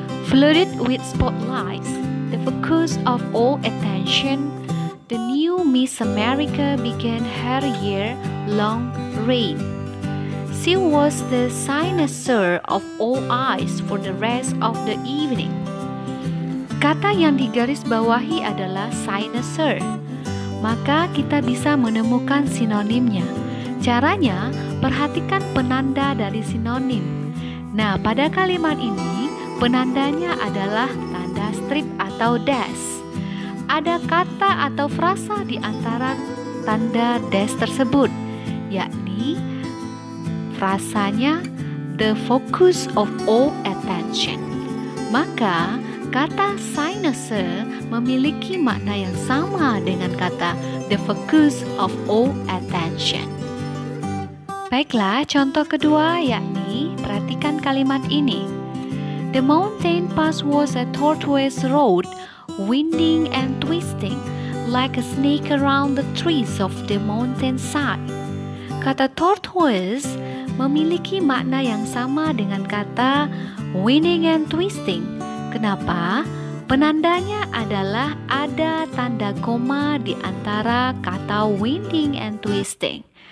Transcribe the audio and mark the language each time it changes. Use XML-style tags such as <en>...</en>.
<en>Flooded with spotlights, the focus of all attention, the new Miss America began her year-long reign. She was the cynosure of all eyes for the rest of the evening.</en> <id>Kata yang digarisbawahi adalah cynosure. Maka kita bisa menemukan sinonimnya. Caranya, perhatikan penanda dari sinonim. Nah, pada kalimat ini, penandanya adalah tanda strip atau dash. Ada kata atau frasa di antara tanda dash tersebut, yakni frasanya</id> <en>the focus of all attention.</en> <id>Maka kata cynosure memiliki makna yang sama dengan kata</id> <en>the focus of all attention.</en> <id>Baiklah, contoh kedua yakni perhatikan kalimat ini.</id> <en>The mountain pass was a tortuous road, winding and twisting, like a snake around the trees of the mountainside.</en> <id>Kata tortuous memiliki makna yang sama dengan kata</id> <en>winding and twisting.</en> <id>Kenapa? Penandanya adalah ada tanda koma di antara kata</id> <en>winding and twisting.</en>